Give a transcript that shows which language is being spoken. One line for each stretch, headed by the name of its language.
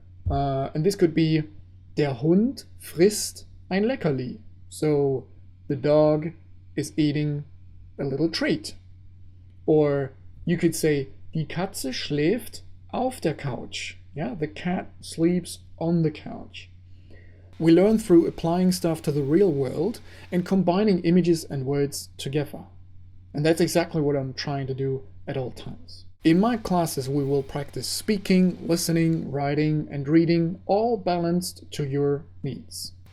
English: And this could be
German: der Hund frisst ein Leckerli.
English: So the dog is eating a little treat. Or you could say
German: die Katze schläft auf der Couch.
English: Yeah, the cat sleeps on the couch. We learn through applying stuff to the real world and combining images and words together. And that's exactly what I'm trying to do at all times. In my classes, we will practice speaking, listening, writing, and reading, all balanced to your needs.